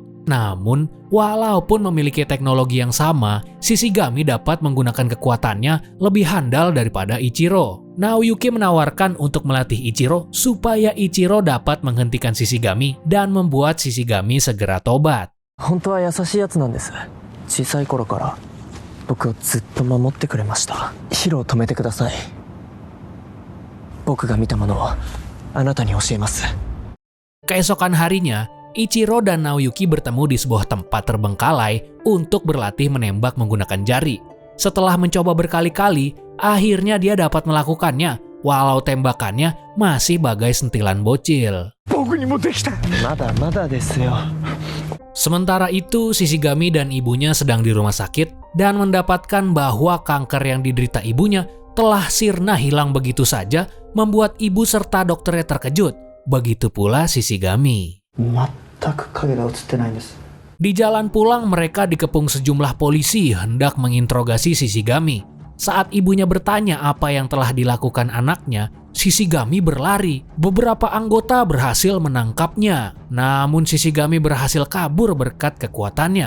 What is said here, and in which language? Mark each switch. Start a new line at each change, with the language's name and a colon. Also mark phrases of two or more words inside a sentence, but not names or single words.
Indonesian: Namun, walaupun memiliki teknologi yang sama, Shishigami dapat menggunakan kekuatannya lebih handal daripada Ichiro. Naoyuki menawarkan untuk melatih Ichiro supaya Ichiro dapat menghentikan Shishigami dan membuat Shishigami segera tobat.
Japanese: 本当は優しいやつなんです。小さい頃から僕をずっと守ってくれました。ヒロを止めてください。僕が見たものをあなたに教えます。
Indonesian: Keesokan harinya, Ichiro dan Naoyuki bertemu di sebuah tempat terbengkalai untuk berlatih menembak menggunakan jari. Setelah mencoba berkali-kali, akhirnya dia dapat melakukannya, walau tembakannya masih bagai sentilan bocil.
Japanese: まだまだですよ。
Indonesian: Sementara itu, Shishigami dan ibunya sedang di rumah sakit dan mendapatkan bahwa kanker yang diderita ibunya telah sirna hilang begitu saja, membuat ibu serta dokternya terkejut. Begitu pula Shishigami.
Japanese: 全く影が映ってないんです。
Indonesian: Di jalan pulang, mereka dikepung sejumlah polisi hendak menginterogasi Shishigami. Saat ibunya bertanya apa yang telah dilakukan anaknya, Shishigami berlari. Beberapa anggota berhasil menangkapnya, namun Shishigami berhasil kabur berkat kekuatannya.